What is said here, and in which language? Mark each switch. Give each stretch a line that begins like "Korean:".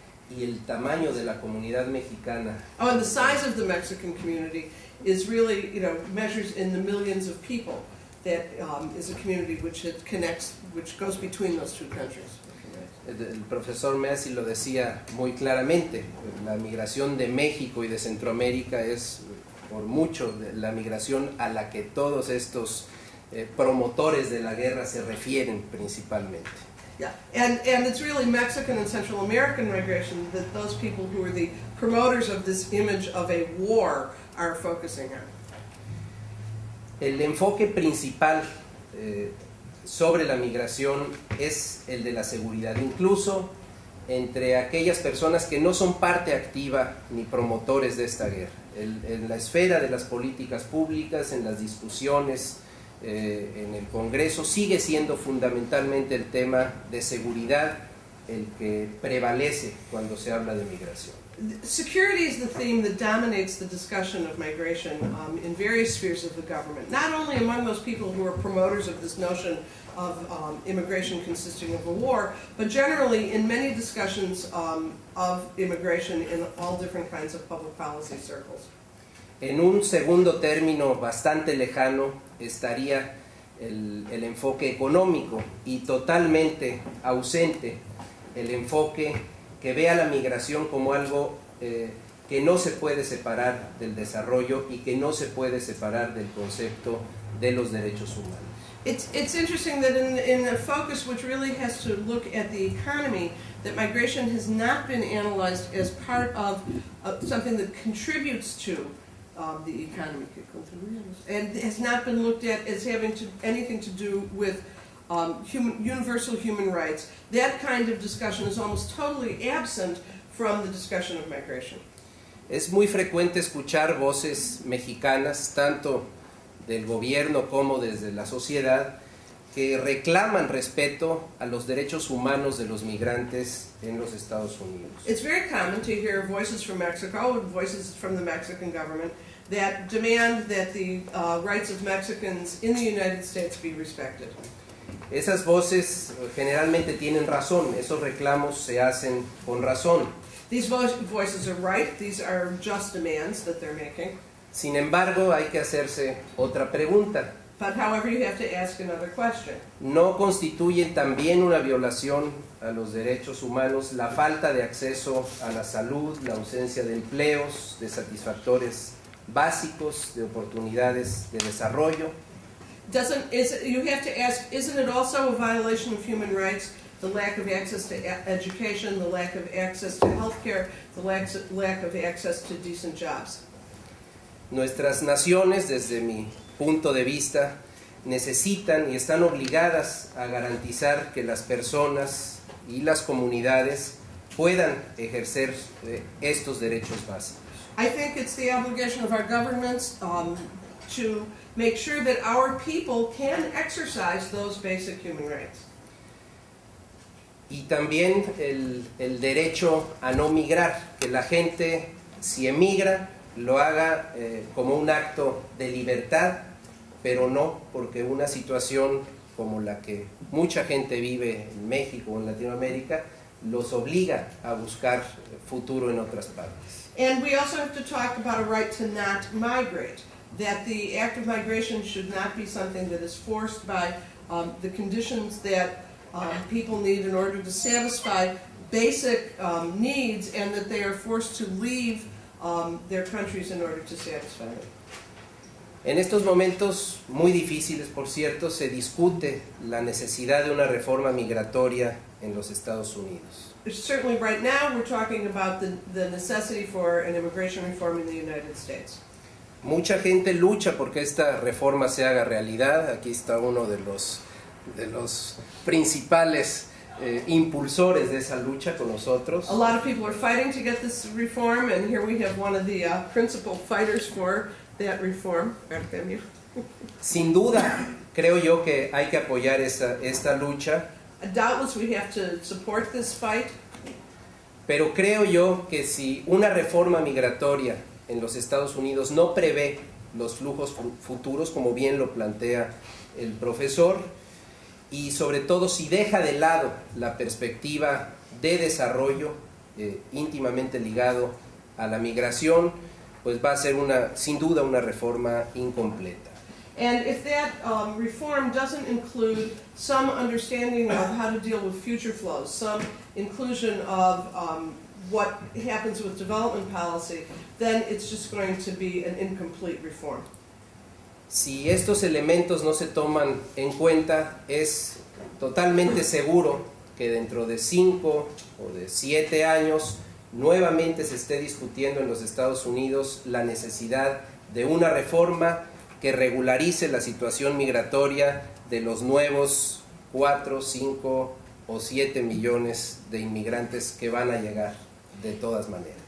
Spanish: Y el tamaño de la comunidad mexicana.
English: Oh, and the size of the Mexican community is really, measures in the millions of people. That is a community which goes between those two countries.
Spanish: El profesor Massey lo decía muy claramente, la migración de México y de Centroamérica es por mucho la migración a la que todos estos promotores de la guerra se refieren principalmente.
English: Yeah, and it's really Mexican and Central American migration that those people who are the promoters of this image of a war are focusing on.
Spanish: El enfoque principal sobre la migración es el de la seguridad, incluso entre aquellas personas que no son parte activa ni promotores de esta guerra. En la esfera de las políticas públicas, en las discusiones en el Congreso, sigue siendo fundamentalmente el tema de seguridad el que prevalece cuando se habla de migración.
English: Security is the theme that dominates the discussion of migration in various spheres of the government, not only among those people who are promoters of this notion of immigration consisting of a war, but generally in many discussions of immigration in all different kinds of public policy circles.
Spanish: En un segundo término bastante lejano estaría el enfoque económico y totalmente ausente el enfoque que ve a la migración como algo que no se puede separar del desarrollo y que no se puede separar del concepto de los derechos humanos.
English: It's interesting that in a focus which really has to look at the economy, that migration has not been analyzed as part of something that contributes to the economy, and has not been looked at as having anything to do with universal human rights. That kind of discussion is almost totally absent from the discussion of migration.
Spanish: Es muy frecuente escuchar voces mexicanas, tanto del gobierno como desde la sociedad, que reclaman respeto a los derechos humanos de los migrantes en los Estados Unidos.
English: It's very common to hear voices from Mexico, voices from the Mexican government, that demand that the rights of Mexicans in the United States be respected.
Spanish: Esas voces generalmente tienen razón, esos reclamos se hacen con razón.
English: These voices are right, these are just demands that they're making.
Spanish: Sin embargo, hay que hacerse otra pregunta.
English: But however, you have to ask another question.
Spanish: ¿No constituyen también una violación a los derechos humanos la falta de acceso a la salud, la ausencia de empleos, de satisfactores básicos, de oportunidades de desarrollo?
English: You have to ask, isn't it also a violation of human rights? The lack of access to education, the lack of access to health care, the lack of access to decent jobs.
Spanish: Nuestras naciones, desde mi punto de vista, necesitan y están obligadas a garantizar que las personas y las comunidades puedan ejercer estos derechos básicos.
English: I think it's the obligation of our governments to make sure that our people can exercise those basic human rights.
Spanish: Y también el derecho a no migrar, que la gente, si emigra, lo haga como un acto de libertad, pero no porque una situación como la que mucha gente vive en México o en Latinoamérica los obliga a buscar futuro en otras partes.
English: And we also have to talk about a right to not migrate, that the act of migration should not be something that is forced by the conditions that people need in order to satisfy basic needs, and that they are forced to leave their countries in order to satisfy them.
Spanish: En estos momentos muy difíciles, por cierto, se discute la necesidad de una reforma migratoria en los Estados Unidos.
English: Certainly right now we're talking about the necessity for an immigration reform in the United States.
Spanish: Mucha gente lucha porque esta reforma se haga realidad. Aquí está uno de los principales impulsores de esa lucha con nosotros.
English: A lot of people are fighting to get this reform, and here we have one of the principal fighters for that reform, Artemio.
Spanish: Sin duda, creo yo que hay que apoyar esta lucha.
English: Doubtless we have to support this fight.
Spanish: Pero creo yo que si una reforma migratoria en los Estados Unidos no prevé los flujos futuros, como bien lo plantea el profesor, y sobre todo si deja de lado la perspectiva de desarrollo íntimamente ligado a la migración, pues va a ser sin duda una reforma incompleta.
English: And if that reform doesn't include some understanding of how to deal with future flows, some inclusion of what happens with development policy, then it's just going to be an incomplete reform.
Spanish: Si estos elementos no se toman en cuenta, es totalmente seguro que dentro de 5 o de 7 años nuevamente se esté discutiendo en los Estados Unidos la necesidad de una reforma que regularice la situación migratoria de los nuevos 4, 5 o 7 millones de inmigrantes que van a llegar de todas maneras.